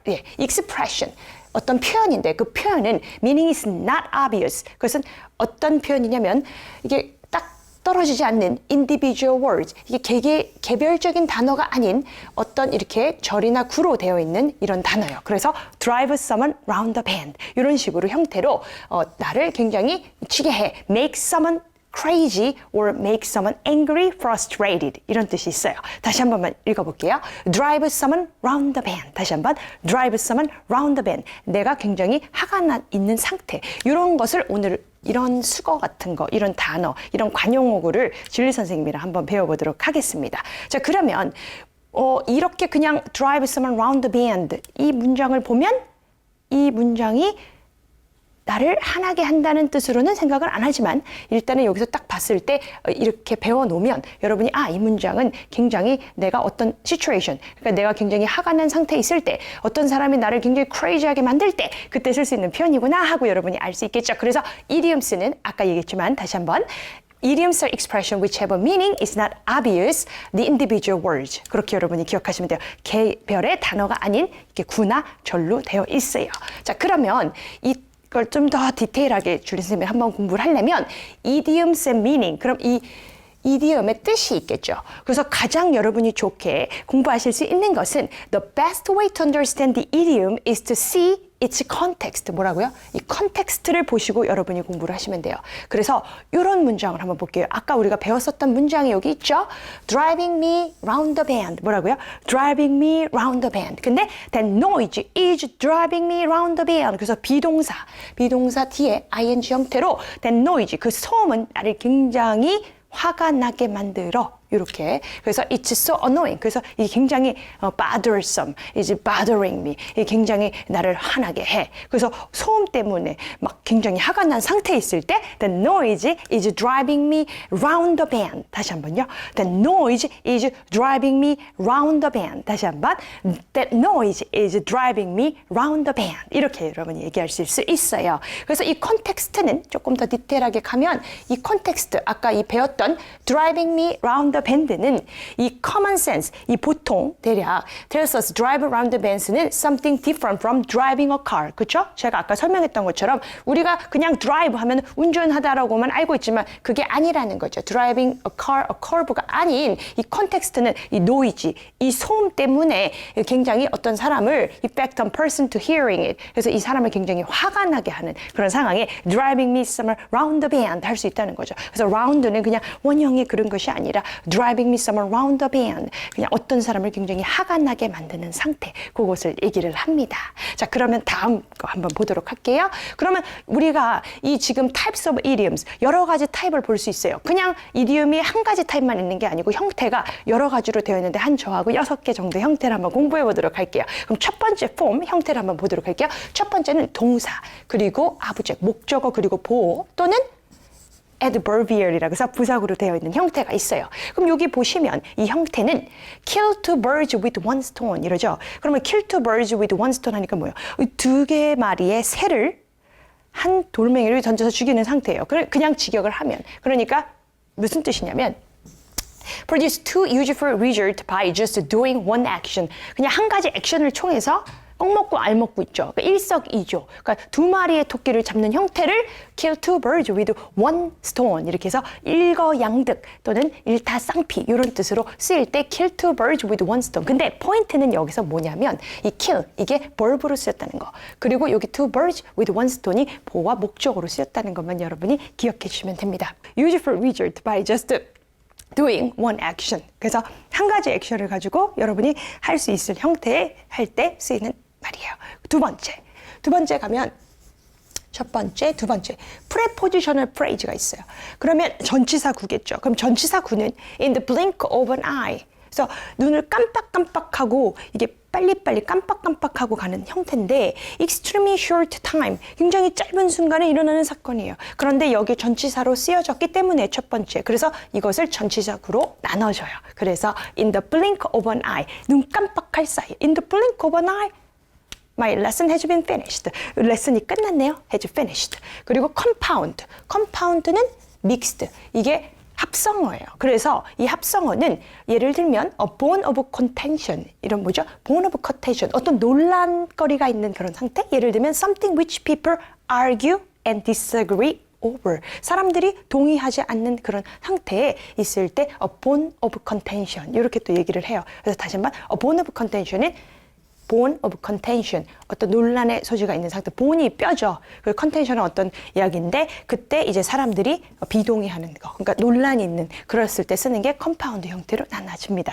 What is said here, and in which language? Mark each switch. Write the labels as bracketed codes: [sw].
[ko] 예, expression 어떤 표현인데 그 표현은 [en] meaning is not obvious. [ko] 그것은 어떤 표현이냐면 이게 딱 떨어지지 않는 individual words 이게 개별적인 단어가 아닌 어떤 이렇게 절이나 구로 되어 있는 이런 단어예요. 그래서 [en] drive someone round the bend [ko] 이런 식으로 형태로 나를 굉장히 미치게 해 [en] make someone crazy or make someone angry, frustrated [ko] 이런 뜻이 있어요. 다시 한 번만 읽어볼게요. [en] drive someone round the bend. [ko] 다시 한번 [en] drive someone round the bend. [ko] 내가 굉장히 화가 나 있는 상태. 이런 것을 오늘 이런 수거 같은 거, 이런 단어, 이런 관용어구를 진리 선생님이랑 한번 배워보도록 하겠습니다. 자, 그러면 이렇게 그냥 [en] drive someone round the bend [ko] 이 문장을 보면 이 문장이 나를 화나게 한다는 뜻으로는 생각을 안 하지만 일단은 여기서 딱 봤을 때 이렇게 배워놓으면 여러분이 이 문장은 굉장히 내가 어떤 situation 그러니까 내가 굉장히 화가 난 상태에 있을 때 어떤 사람이 나를 굉장히 crazy하게 만들 때 그때 쓸 수 있는 표현이구나 하고 여러분이 알 수 있겠죠. [en] 그래서 idioms는 [ko] 아까 얘기했지만 다시 한번 [en] Idioms are expression which have a meaning is not obvious the individual words. [ko] 그렇게 여러분이 기억하시면 돼요. 개별의 단어가 아닌 이렇게 구나 절로 되어 있어요. 자, 그러면 이걸 좀 더 디테일하게 줄리 선생님이 한번 공부를 하려면 idioms and meaning 그럼 이 이디엄의 뜻이 있겠죠. 그래서 가장 여러분이 좋게 공부하실 수 있는 것은 [en] the best way to understand the idiom is to see its context. [ko] 뭐라고요? 이 컨텍스트를 보시고 여러분이 공부를 하시면 돼요. 그래서 이런 문장을 한번 볼게요. 아까 우리가 배웠었던 문장이 여기 있죠. [en] Driving me round the bend. 뭐라고요? Driving me round the bend. 근데 that noise is driving me round the bend. [ko] 그래서 비동사 뒤에 ing 형태로 that noise, 그 소음은 나를 굉장히 화가 나게 만들어. 이렇게. [en] 그래서 it's so annoying. [ko] 그래서 이게 굉장히 bothersome. [en] It's bothering me. [ko] 이게 굉장히 나를 화나게 해. 그래서 소음 때문에 막 굉장히 화가 난 상태에 있을 때 [en] the noise is driving me round the bend. [ko] 다시 한번요. [en] The noise is driving me round the bend. [ko] 다시 한번. [en] That noise is driving me round the bend. [ko] 이렇게 여러분이 얘기하실 수 있어요. [en] 그래서 이 컨텍스트는 조금 더 디테일하게 가면 이 컨텍스트 아까 이 배웠던 driving me round the band는 이 common sense, 이 보통 대략 tells us drive around the band는 something different from driving a car. [ko] 그렇죠? 제가 아까 설명했던 것처럼 우리가 그냥 drive 하면 운전하다라고만 알고 있지만 그게 아니라는 거죠. driving a car, a curve가 아닌 이 컨텍스트는 이 noise, 이 소음 때문에 굉장히 어떤 사람을 [en] effect on person to hearing it. [ko] 그래서 이 사람을 굉장히 화가 나게 하는 그런 상황에 [en] driving me somewhere round the bend [ko] 할 수 있다는 거죠. 그래서 round는 그냥 원형의 그런 것이 아니라 [en] driving me someone round the bend. [ko] 그냥 어떤 사람을 굉장히 화가 나게 만드는 상태. 그것을 얘기를 합니다. 자, 그러면 다음 거 한번 보도록 할게요. 그러면 우리가 이 지금 types of idioms 여러 가지 타입을 볼 수 있어요. 그냥 이디움이 한 가지 타입만 있는 게 아니고 형태가 여러 가지로 되어 있는데 한 저하고 6개 정도 형태를 한번 공부해 보도록 할게요. 그럼 첫 번째 폼 형태를 한번 보도록 할게요. 첫 번째는 동사, 그리고 아부제, 목적어, 그리고 보호 또는 adverbial이라고 해서 부사구로 되어 있는 형태가 있어요. 그럼 여기 보시면 이 형태는 [en] kill two birds with one stone [ko] 이러죠. 그러면 kill two birds with one stone 하니까 뭐예요? 두 개 마리의 새를 한 돌멩이를 던져서 죽이는 상태예요. 그냥 직역을 하면. 그러니까 무슨 뜻이냐면 [en] produce two useful results by just doing one action. [ko] 그냥 한 가지 액션을 통해서 꼭 먹고 알 먹고 있죠. 그러니까 일석이조. 그러니까 두 마리의 토끼를 잡는 형태를 [en] kill two birds with one stone [ko] 이렇게 해서 일거양득 또는 일타쌍피 이런 뜻으로 쓰일 때 kill two birds with one stone. 근데 포인트는 여기서 뭐냐면 이 kill 이게 verb로 쓰였다는 거. 그리고 여기 two birds with one stone이 보호와 목적으로 쓰였다는 것만 여러분이 기억해 주시면 됩니다. [en] Useful result by just doing one action. [ko] 그래서 한 가지 액션을 가지고 여러분이 할 수 있을 형태의 할 때 쓰이는 말이에요. 두 번째 가면 첫 번째, 두 번째 prepositional phrase가 있어요. 그러면 전치사구겠죠. 그럼 전치사구는 [en] in the blink of an eye. [ko] 그래서 눈을 깜빡깜빡하고 이게 빨리빨리 깜빡깜빡하고 가는 형태인데 [en] extremely short time, [ko] 굉장히 짧은 순간에 일어나는 사건이에요. 그런데 여기 전치사로 쓰여졌기 때문에 첫 번째, 그래서 이것을 전치사구로 나눠줘요. [en] 그래서 in the blink of an eye, [ko] 눈 깜빡할 사이, [en] in the blink of an eye My lesson has been finished. [ko] 레슨이 끝났네요. has finished. 그리고 compound. compound는 mixed. 이게 합성어예요. 그래서 이 합성어는 예를 들면 [en] a bone of contention. [ko] 이런 뭐죠? bone of contention. 어떤 논란거리가 있는 그런 상태? [en] 예를 들면 something which people argue and disagree over. [ko] 사람들이 동의하지 않는 그런 상태에 있을 때 [en] a bone of contention. [ko] 이렇게 또 얘기를 해요. 그래서 다시 한번 a bone of contention은 bone of contention, 어떤 논란의 소지가 있는 상태. bone이 뼈죠. 그 contention은 어떤 이야기인데 그때 이제 사람들이 비동의하는 거, 그러니까 논란이 있는 그랬을 때 쓰는 게 compound 형태로 나눠집니다.